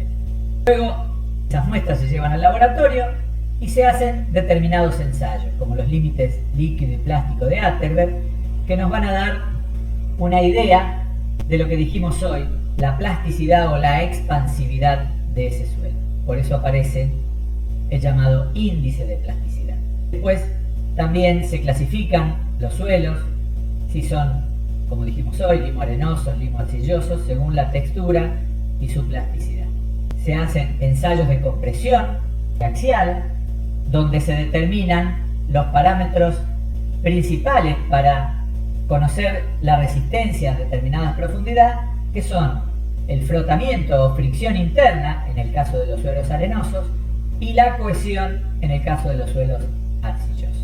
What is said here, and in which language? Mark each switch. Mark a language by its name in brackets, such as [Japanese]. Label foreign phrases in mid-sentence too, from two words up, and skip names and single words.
[Spanish] Luego, esas muestras se llevan al laboratorio y se hacen determinados ensayos, como los límites líquido y plástico de Atterberg, que nos van a dar una idea de lo que dijimos hoy, la plasticidad o la expansividad de ese suelo. Por eso aparece el llamado índice de plasticidad. Después también se clasifican los suelos, si son, como dijimos hoy, limo arenosos, limo arcillosos, según la textura y su plasticidad. Se hacen ensayos de compresión axial, donde se determinan los parámetros principales para conocer la resistencia a determinadas profundidades, que son el frotamiento o fricción interna en el caso de los suelos arenosos y la cohesión en el caso de los suelos arcillosos.